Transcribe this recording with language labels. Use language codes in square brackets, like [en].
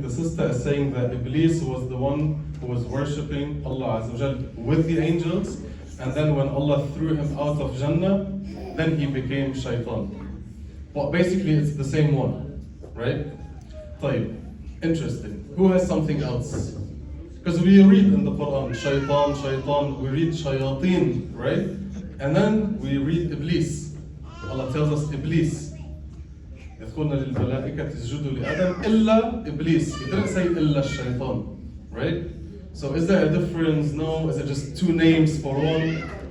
[en] The sister is saying that Iblis was the one who was worshipping Allah Azza wa Jal with the angels, and then when Allah threw him out of Jannah, then he became Shaitan. But basically it's the same one, right? طيب, interesting. Who has something else? Because we read in the Quran, Shaitan, we read Shayateen, right? And then we read Iblis. Allah tells us Iblis. [ar] يقولون للملائكة اسجدوا لآدم إلا إبليس. [en] He didn't say [ar] إلا الشيطان, [en] right? So is there a difference? No. Is it just two names for one?